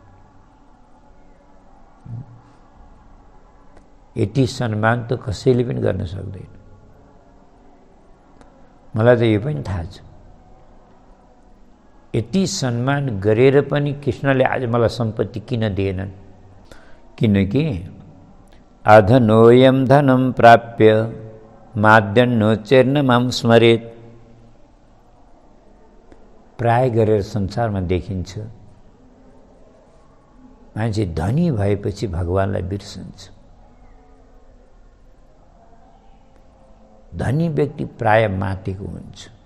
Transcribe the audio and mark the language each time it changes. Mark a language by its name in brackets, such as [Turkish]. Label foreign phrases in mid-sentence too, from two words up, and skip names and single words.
[Nepali] यति सम्मान त कसैले पनि गर्न सक्दैन। मलाई त यो पनि थाहा छ, यति सम्मान गरेर पनि कृष्णले आज मलाई सम्पत्ति किन दिएनन्, किनकि [Sanskrit] अधनोयम धनम प्राप्य माद्यन्नो चेर्न माम स्मरेत। [Nepali] प्राय गरेर संसारमा देखिन्छ मान्छे धनी भएपछि भगवानलाई बिर्सन्छ। धनी व्यक्ति प्राय मातेको हुन्छ।